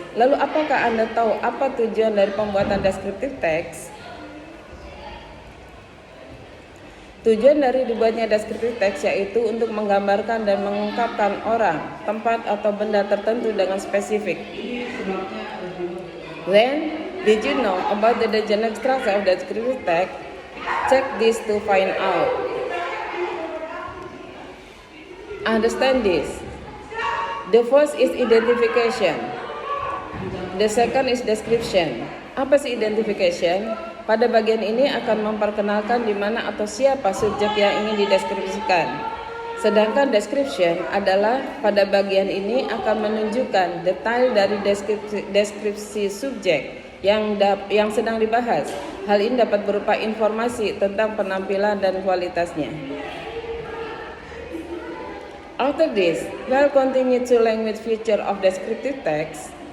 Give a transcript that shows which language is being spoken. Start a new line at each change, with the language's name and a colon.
Indonesian: Lalu apakah Anda tahu apa tujuan dari pembuatan descriptive text? Tujuan dari dibuatnya descriptive text yaitu untuk menggambarkan dan mengungkapkan orang, tempat atau benda tertentu dengan spesifik.
English: Then, did you know about the general structure of descriptive text? Check this to find out. Understand this. The first is identification. The second is description.
Indonesian: Apa sih identification? Pada bagian ini akan memperkenalkan di mana atau siapa subjek yang ingin dideskripsikan. Sedangkan description adalah pada bagian ini akan menunjukkan detail dari deskripsi subjek yang sedang dibahas. Hal ini dapat berupa informasi tentang penampilan dan kualitasnya.
English: After this, we'll continue to language feature of descriptive text.